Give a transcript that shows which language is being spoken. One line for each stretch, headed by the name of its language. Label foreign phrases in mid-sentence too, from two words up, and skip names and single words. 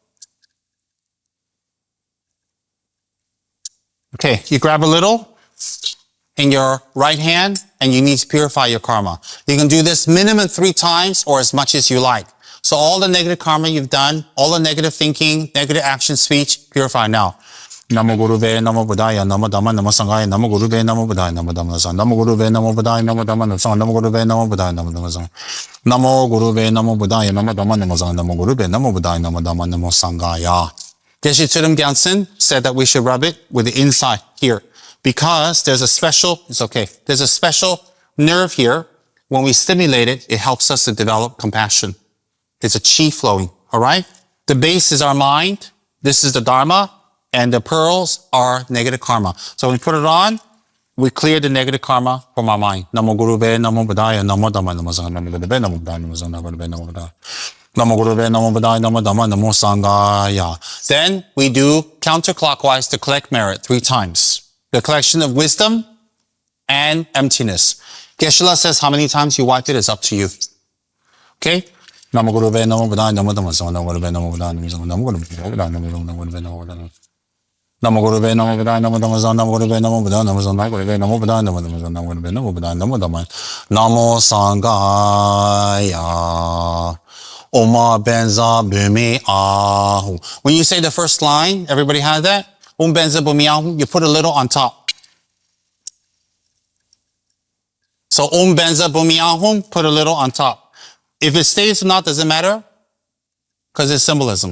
English: Okay, you grab a little in your right hand and you need to purify your karma. You can do this minimum 3 times or as much as you like. So all the negative karma you've done, all the negative thinking, negative action, speech, purify now.
Pali: Namo Gurube, Namo Buddhaya, Namo Dhamma, Namo Sanghaya, Namo Gurube, Namo Buddhaya, Namo Dhamma, Namo Gurube, Namo Buddhaya, Namo Dhamma, Namo Gurube, Namo Buddhaya, Namo Dhamma, Namo Gurube, Namo Buddhaya, Namo Dhamma, Namo Gurube, Namo Buddhaya, Namo Dhamma, Namo Sanghaya.
English: Geshe Tridam Gyaltsen said that we should rub it with the inside here because there's a special nerve here. When we stimulate it, it helps us to develop compassion. It's a chi flowing, all right? The base is our mind. This is the Dharma. And the pearls are negative karma. So when we put it on, we clear the negative karma from our mind.
Pali: Namo Gurube, Namo Buddhaya, Namo Dhamma, Namo Sanghaya, Namo Gurube, Namo Buddhaya, Namo Sanghaya, Namo Gurube, Namo Buddhaya. Namo Gurube, Namo Buddhaya, Namo Dhamma, Namo Sanghaya.
English: Then we do counterclockwise to collect merit 3 times. The collection of wisdom and emptiness. Geshe-la says how many times you wiped it is up to you. Okay?
Pali: Namo Gurube, Namo Buddhaya, Namo Dhamma, Namo Gurube, Namo Buddhaya, Namo Sanghaya, Namo Gurube, Namo Gurube, Namo Buddhaya. Namo Gurube, Namo Buddhaya, Namo Dhamma, Namo Gurube, Namo Buddhaya, Namo Sanghaya, Namo Buddhaya, Namo Dhamma, Namo Gurube, Namo Buddhaya, Namo Dhamma, Namo Sanghaya.
Sanskrit: Oma benza bumi ahu.
English: When you say the first line, everybody has that?
Sanskrit: Benza bumi ahu,
English: you put a little on top. So
Sanskrit: benza bumi ahu,
English: put a little on top. If it stays or not, doesn't matter, because it's symbolism.